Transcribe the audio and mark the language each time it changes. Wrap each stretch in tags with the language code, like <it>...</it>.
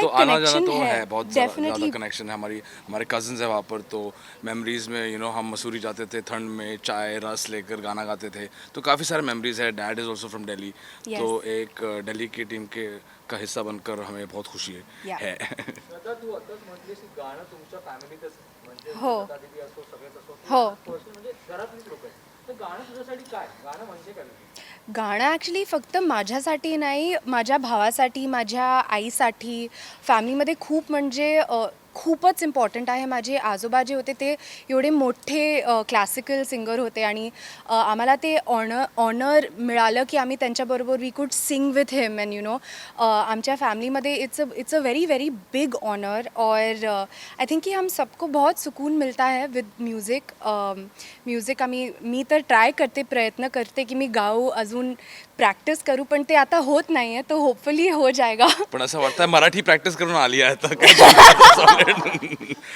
<hi>तो एक आना जाना कनेक्शन तो है है, बहुत ज़्यादा डेफिनेटली। कनेक्शन है। हमारे कजन्स है वहाँ पर, तो मेमोरीज़ में हम मसूरी जाते थे ठंड में, चाय रस लेकर गाना गाते थे, तो काफ़ी सारे मेमोरीज़ है।</hi> <en>dad is also from Delhi,</en> <hi>तो एक दिल्ली की टीम का हिस्सा बनकर हमें बहुत खुशी</hi> <en>Yeah.</en> <hi>है।</hi> <mr>आता तू आताच म्हटलीस की गाणं तुमच्या फॅमिलीतच म्हणजे हो. दादा दीदी असो सगळेच असो हो. पर्सनल म्हणजे घरातलीच लोक आहेत. तर गाणं तुझ्यासाठी काय? गाणं म्हणजे काय? गाणं ॲक्च्युली फक्त माझ्यासाठी नाही, माझ्या भावासाठी, माझ्या आईसाठी, फॅमिलीमध्ये खूप म्हणजे खूपच इम्पॉर्टंट आहे. माझे आजोबा जे होते ते एवढे मोठे क्लासिकल सिंगर होते आणि आम्हाला ते ऑनर मिळालं की आम्ही त्यांच्याबरोबर</mr> <en>we could sing with him</en> <mr>and आमच्या फैमिलीमध्ये</mr> <en>It's a very very big honour.</en> <hi>और</hi> <en>I think</en> <hi>कि हम सबको बहुत सुकून मिलता है</hi> <en>With music.</en> <mr>म्यूज़िक मी तर ट्राय करते, प्रयत्न करते की मी गाऊ, अजून प्रॅक्टिस करू, पण ते आता होत नाही आहे, तो</mr> <hi>होपफुली हो जाएगा।</hi> <mr>पण असं वाटतं मराठी प्रॅक्टिस करून आली आहे आता काय solid.</mr>